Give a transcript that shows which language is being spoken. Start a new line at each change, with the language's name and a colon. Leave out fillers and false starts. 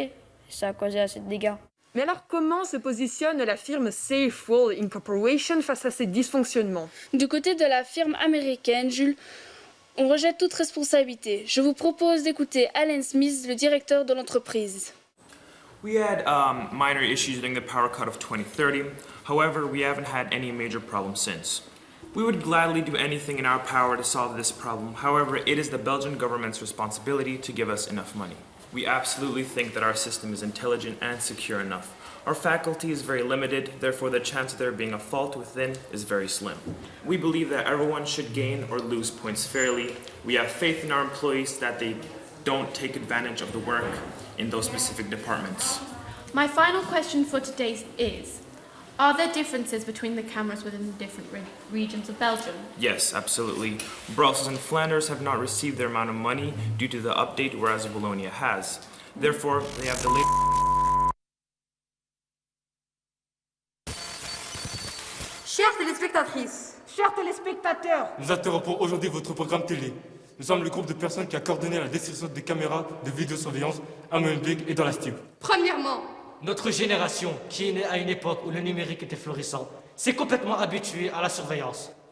French: Et ça a causé assez de dégâts. Mais alors, comment se positionne la firme Safewell Incorporation face à ces dysfonctionnements? Du côté de la firme américaine, Jules, on rejette toute responsabilité. Je vous propose d'écouter Alan Smith, le directeur de l'entreprise.
English: We had minor issues during the power cut of 2030. However, we haven't had any major problems since. We would gladly do anything in our power to solve this problem. However, it is the Belgian government's responsibility to give us enough money. We absolutely think that our system is intelligent and secure enough. Our faculty is very limited, therefore the chance of there being a fault within is very slim. We believe that everyone should gain or lose points fairly. We have faith in our employees that they don't take advantage of the work in those specific departments. My final question for today is, are there differences between the cameras within the different regions of Belgium? Yes, absolutely. Brussels and Flanders have not received their amount of money due to the update, whereas Wallonia has. Therefore, they have delayed.
French: Chères téléspectatrices, chers téléspectateurs, nous interrompons aujourd'hui votre programme télé. Nous sommes le groupe de personnes qui a coordonné la destruction des caméras de vidéosurveillance à Molenbeek et dans la Stube. Premièrement, notre génération, qui est née à une époque où le numérique était florissant, s'est complètement habituée à la surveillance.